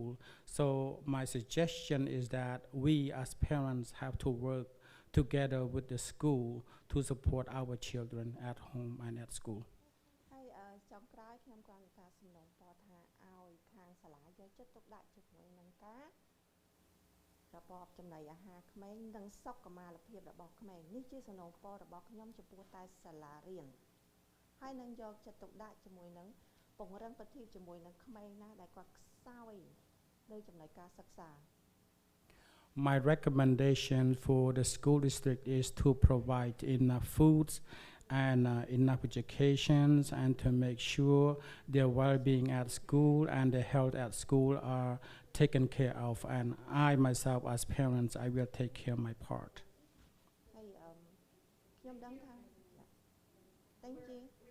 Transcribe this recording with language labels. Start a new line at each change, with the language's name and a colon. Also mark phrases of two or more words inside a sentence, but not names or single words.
English: So my suggestion is that we as parents have to work together with the school to support our children at home and at school.
Khmer: ហើយចុងក្រោយខ្ញុំគ្រាន់តែសំណូមពរថាឲ្យខាងសាលាយកចិត្តទុកដាក់ជាមួយនឹងការរបបចំណីអាហារក្មេងនិងសុខុមាលភាពរបស់ក្មេងនេះជាសំណូមពររបស់ខ្ញុំចំពោះតែសាលារៀនហើយនឹងយកចិត្តទុកដាក់ជាមួយនឹងពង្រឹងប្រតិបត្តិជាមួយនឹងក្មេងណាដែលគាត់ខ្សោយនៅចំណុចការសិក្សា
English: My recommendation for the school district is to provide enough foods and enough educations and to make sure their well-being at school and their health at school are taken care of, and I myself as parents I will take care of my part.
Khmer: ហើយខ្ញុំដឹងថា
English: Thank you.